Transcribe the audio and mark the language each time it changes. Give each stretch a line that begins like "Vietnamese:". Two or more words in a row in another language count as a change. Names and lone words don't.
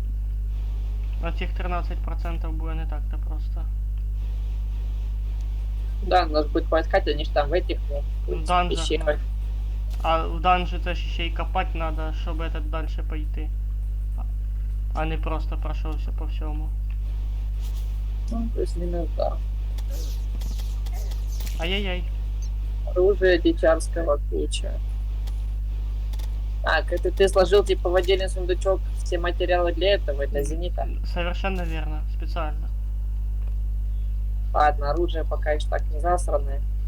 Ukrainian: На цих 13% буде не так-то просто.
Russian: Да, надо будет поискать, они же там в этих, В данжах, ну. пещерах.
Ukrainian: А в данжі це ж ще й копати треба, щоб
Russian: этот дальше пойти.
Ukrainian: А не просто пройшовся по всьому.
Russian: Ну, плюс-минус, да. Ай-яй-яй. Оружие дичарского куча. Так, это ты сложил типа в отдельный сундучок все материалы для этого, для зенита? Совершенно верно, специально. Ладно, оружие пока еще так не засранное.